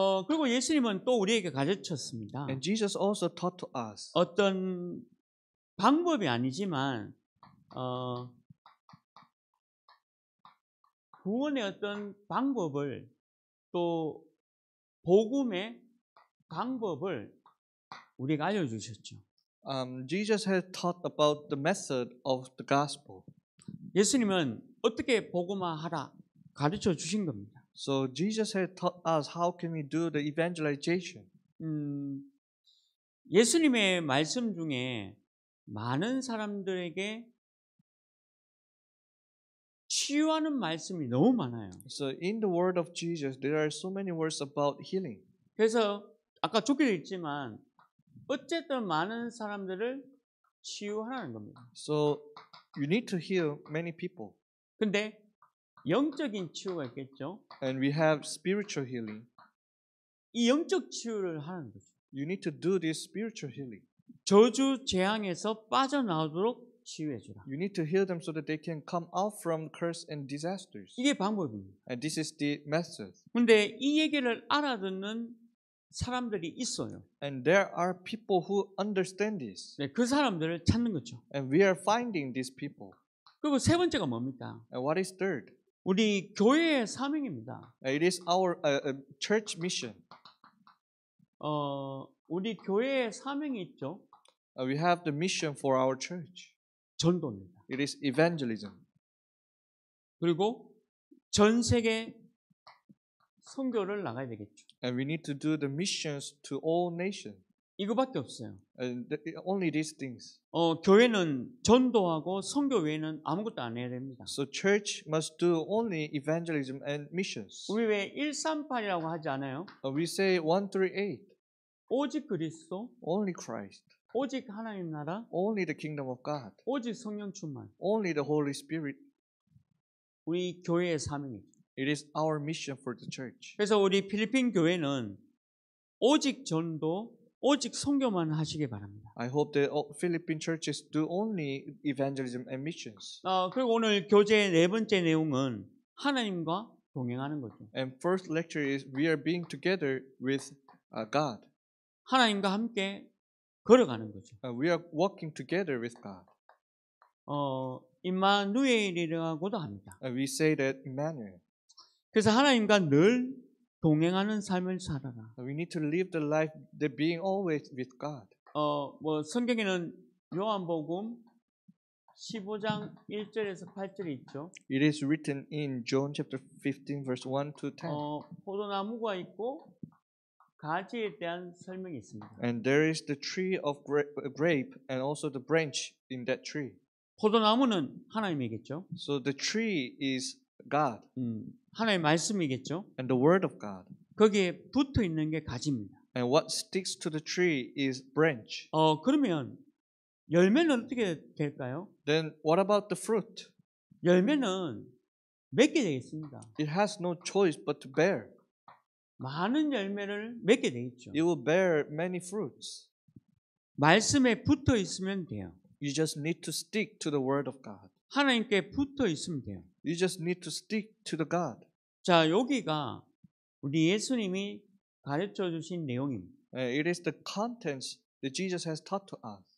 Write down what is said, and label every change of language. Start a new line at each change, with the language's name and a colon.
Korean: 그리고 예수님은 또 우리에게 가르쳤습니다.
English: And Jesus also taught to us.
Korean: 어떤 방법이 아니지만 구원의 어떤 방법을 또 복음의 방법을 우리가 알려주셨죠.
English: Jesus has taught about the method of the gospel.
Korean: 예수님은 어떻게 복음화하라 가르쳐 주신 겁니다.
English: So Jesus has taught us how can we do the evangelization.
Korean: 예수님의 말씀 중에 많은 사람들에게 치유하는 말씀이 너무 많아요.
English: So in the word of Jesus, there are so many words about healing.
Korean: 그래서 아까 좋게도 있지만 어쨌든 많은 사람들을 치유하라는 겁니다.
English: So you need to heal many people.
Korean: 근데 영적인 치유가 있겠죠.
English: And we have spiritual healing.
Korean: 이 영적 치유를 하는 거죠.
English: You need to do this spiritual healing.
Korean: 저주 재앙에서 빠져나오도록 치유해 주라.
English: You need to heal them so that they can come out from curse and disasters.
Korean: 이게 방법입니다.
English: And this is the method.
Korean: 근데 이 얘기를 알아듣는 사람들이 있어요.
English: And there are people who understand this.
Korean: 네, 그 사람들을 찾는 거죠.
English: And we are finding these people.
Korean: 그리고 세 번째가 뭡니까?
English: And what is third?
Korean: 우리 교회의 사명입니다.
English: It is our church mission.
Korean: 우리 교회의 사명이 있죠.
English: We have the mission for our church.
Korean: 전도입니다.
English: It is evangelism.
Korean: 그리고 전 세계 선교를 나가야 되겠죠.
English: And we need to do the missions to all nations.
Korean: 이거밖에 없어요.
English: And only these things.
Korean: 교회는 전도하고 선교 외에는 아무것도 안 해야 됩니다.
English: So church must do only evangelism and missions.
Korean: 우리 왜 138이라고 하지 않아요?
English: We say 138.
Korean: 오직 그리스도,
English: Only Christ.
Korean: 오직 하나님 나라,
English: Only the kingdom of God.
Korean: 오직 성령 충만.
English: Only the Holy Spirit.
Korean: 우리 교회의 사명이죠.
English: It is our mission for the church.
Korean: 그래서 우리 필리핀 교회는 오직 전도, 오직 선교만 하시기 바랍니다.
English: I hope that all Philippine churches do only evangelism and missions.
Korean: 그리고 오늘 교재의 네 번째 내용은 하나님과 동행하는 거죠.
English: And first lecture is we are being together with God.
Korean: 하나님과 함께 걸어가는 거죠.
English: We are walking together with God.
Korean: 임마누엘이라고도 합니다.
English: And we say that Emmanuel.
Korean: 그래서 하나님과 늘 동행하는 삶을 살아라.
English: We need to live the life that being always with God.
Korean: 성경에는 요한복음 15장 1절에서 8절이 있죠.
English: It is written in John chapter 15 verse 1 to 10.
Korean: 포도나무가 있고 가지에 대한 설명이 있습니다.
English: And there is the tree of grape and also the branch in that tree.
Korean: 포도나무는 하나님이겠죠.
English: So the tree is God.
Korean: 하나님의 말씀이겠죠.
English: And the word of God.
Korean: 거기에 붙어 있는 게 가지입니다.
English: And what sticks to the tree is branch.
Korean: 그러면 열매는 어떻게 될까요?
English: Then what about the fruit?
Korean: 열매는 맺게 되겠습니다.
English: It has no choice but to bear.
Korean: 많은 열매를 맺게 돼 있죠.
English: It will bear many fruits.
Korean: 말씀에 붙어 있으면 돼요.
English: You just need to stick to the word of God.
Korean: 하나님께 붙어 있으면 돼요.
English: You just need to stick to the God.
Korean: 자, 여기가 우리 예수님이 가르쳐 주신 내용입니다.
English: It is the contents that Jesus has taught to us.